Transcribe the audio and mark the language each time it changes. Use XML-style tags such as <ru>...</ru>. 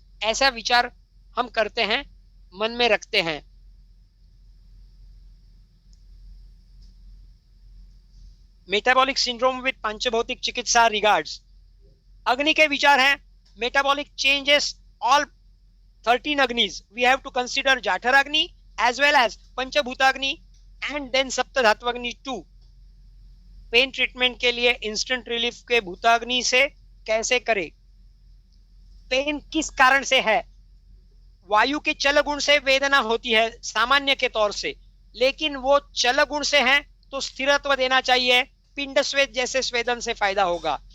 <hi>ऐसा विचार हम करते हैं, मन में रखते हैं। मेटाबॉलिक सिंड्रोम विद पंचभौतिक चिकित्सा रिगार्ड्स। अग्नि के विचार हैं,</hi> <en>Metabolic changes all 13 agnis. We have to consider Jatharagni as well as Panchabhutagni and then Saptadhatwagni too.</en> <hi>Pen treatment के लिए इंस्टेंट रिलीफ के भूताग्नि से कैसे करें? पेन किस कारण से है? वायु के चल गुण से वेदना होती है सामान्य के तौर से, लेकिन वो चल गुण से है तो स्थिरत्व देना चाहिए, पिंड स्वेद जैसे स्वेदन से फायदा होगा।</hi>